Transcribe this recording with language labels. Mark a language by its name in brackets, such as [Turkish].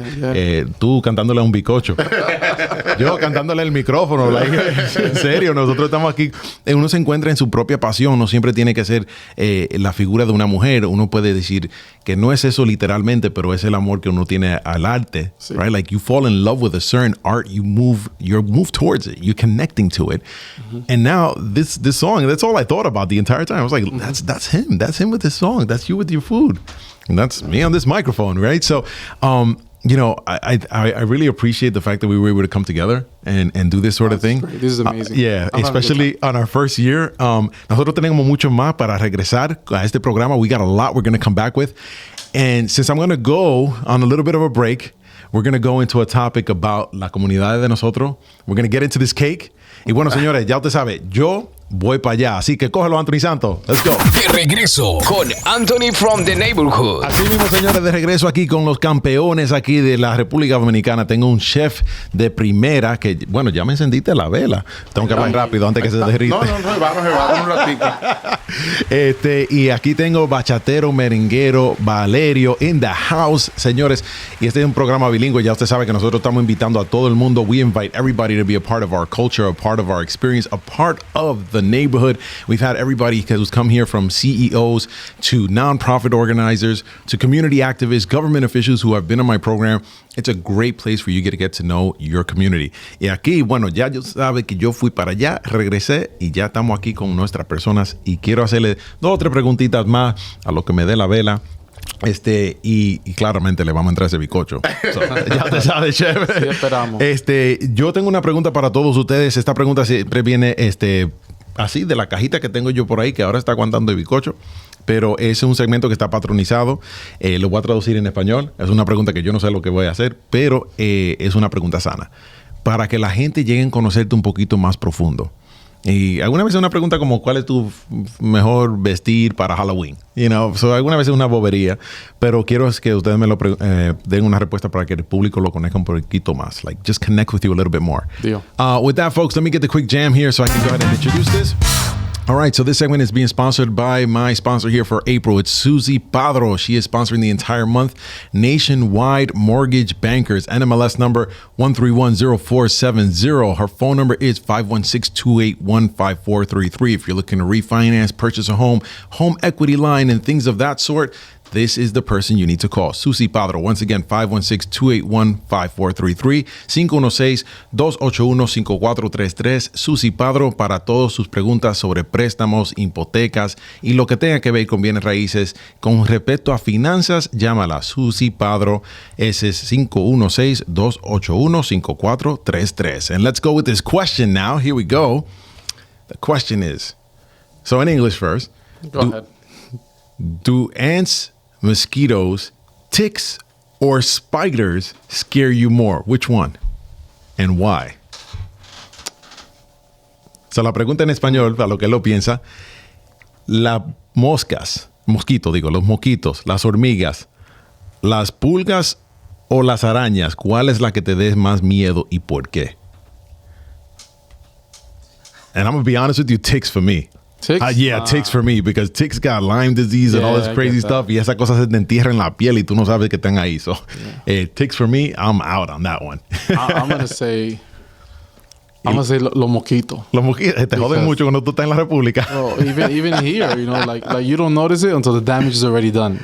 [English] Yeah. [Spanish] Tú cantándole a un bicocho. Yo cantándole el micrófono. En serio, nosotros estamos aquí. Uno se encuentra en su propia pasión. No siempre tiene que ser la figura de una mujer. Uno puede decir que no es eso literalmente, pero es el amor que uno tiene al arte. Sí. [English] Right? Like you fall in love with a certain art, you move towards it. You're connecting to it. Mm-hmm. And now this song, that's all I thought about the entire time. I was like, that's him. That's him with this song. That's you with your food. And that's me on this microphone, right? So, you know, I really appreciate the fact that we were able to come together and do this sort of thing. Great. This is amazing. Yeah, especially on our first year. [Spanish] Nosotros tenemos mucho más para regresar a este programa. [English] We got a lot we're going to come back with. And since I'm going to go on a little bit of a break, we're going to go into a topic about [Spanish] la comunidad de nosotros. [English] We're going to get into this cake. [Spanish] Y bueno, señores, ya usted sabe, yo voy para allá. Así que cógelo, Anthony Santos. [English] Let's go. [Spanish] De regreso con Anthony from the Neighborhood. Así mismo, señores, de regreso aquí con los campeones aquí de la República Dominicana. Tengo un chef de primera que, bueno, ya me encendiste la vela. Tengo que hablar rápido antes que se derrite. No, vamos un ratito. Y aquí tengo bachatero, merenguero, Valerio [English] in the house, [Spanish] señores. Y este es un programa bilingüe. Ya usted sabe que nosotros estamos invitando a todo el mundo. [English] We invite everybody to be a part of our culture, a part of our experience, a part of the neighborhood. We've had everybody who's come here, from CEOs to nonprofit organizers to community activists, government officials who have been on my program. It's a great place for you to get to know your community. [Spanish] Y aquí, bueno, ya yo sabe que yo fui para allá, regresé y ya estamos aquí con nuestras personas y quiero hacerle 2 o 3 preguntitas más a lo que me dé la vela. Y claramente le vamos a entrar ese bicocho. So, ya te sabes, chef. Sí, esperamos. Yo tengo una pregunta para todos ustedes. Esta pregunta siempre viene así de la cajita que tengo yo por ahí, que ahora está aguantando el bicocho. Pero es un segmento que está patronizado. Lo voy a traducir en español. Es una pregunta que yo no sé lo que voy a hacer, pero es una pregunta sana. Para que la gente llegue a conocerte un poquito más profundo. Y alguna vez una pregunta como ¿cuál es tu mejor vestir para Halloween? [English] You know, so [Spanish] alguna vez es una bobería, pero quiero es que ustedes me lo den una respuesta para que el público lo conozca un poquito más. [English] Like, just connect with you a little bit more. Deal. With that, folks, let me get the quick jam here so I can go ahead and introduce this. All right, so this segment is being sponsored by my sponsor here for April. It's Susie Padro. She is sponsoring the entire month. Nationwide Mortgage Bankers, NMLS number 1310470. Her phone number is 516-281-5433. If you're looking to refinance, purchase a home equity line, and things of that sort, this is the person you need to call. Susi Padro. Once again, 516-281-5433, 516-281-5433. [Spanish] Susi Padro para todas sus preguntas sobre préstamos, hipotecas y lo que tenga que ver con bienes raíces. Con respecto a finanzas, llámala Susi Padro. Ese es 516-281-5433. [English] And let's go with this question now. Here we go. The question is, so in English first. Go ahead. Do ants, mosquitoes, ticks, or spiders scare you more? Which one? And why? [Spanish] So la pregunta en español, para lo que él lo piensa, las moscas, los mosquitos, las hormigas, las pulgas o las arañas, ¿cuál es la que te dé más miedo y por qué? [English] And I'm going to be honest with you, ticks for me. Ticks? Ticks for me, because ticks got Lyme disease and all this crazy stuff, [Spanish] y esa cosa se te entierra en la piel y tú no sabes que están ahí. [English] So, ticks for me, I'm out on that one. I'm going to say... [Spanish] los mosquitos. Los mosquitos te joden mucho cuando tú estás en la República. [English] Oh, even here, like you don't notice it until the damage is already done.